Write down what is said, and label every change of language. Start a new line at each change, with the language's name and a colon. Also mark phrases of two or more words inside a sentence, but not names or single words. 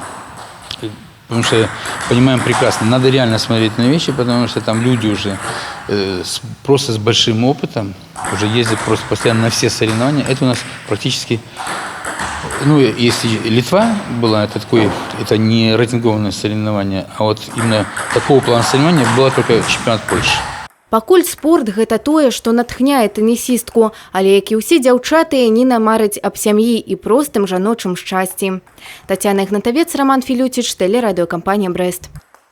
Russian: Потому что понимаем прекрасно, надо реально смотреть на вещи, потому что там люди уже просто с большим опытом, уже ездят просто постоянно на все соревнования. Это у нас практически, если Литва была, это не рейтингованное соревнование, а вот именно такого плана соревнования было только чемпионат Польши.
Belarusian: Пакуль спорт – гэта тое, што натхняе тэнісістку, але, як і ўсе дзяўчаты, Яніна марыць аб сям'і і простым жаночым шчасці. Тацяна Ігнатавец, Роман Філюціч, тэлерадыёкампанія «Брэст».